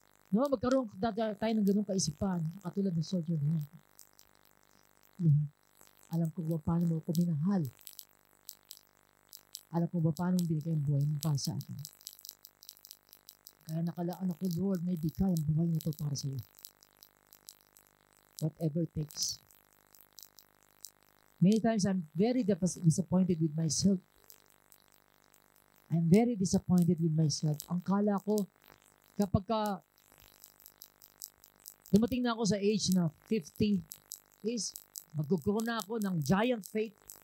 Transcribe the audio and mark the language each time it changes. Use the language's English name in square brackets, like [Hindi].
[Filipino] No, magkaroon tayo ng ganung kaisipan, katulad ng soldier na yun. Alam ko ba paano mo ako minahal. Alam ko ba paano binigay ang buhay mo para sa akin. Kaya nakalaan ako, Lord, na ibigay ang buhay nito para sa iyo. [English] Whatever it takes. Many times I'm very disappointed with myself. I'm very disappointed with myself. [Filipino] Ang kala ko, kapag dumating na ako sa age na 50, is magkukuha na ako ng giant faith.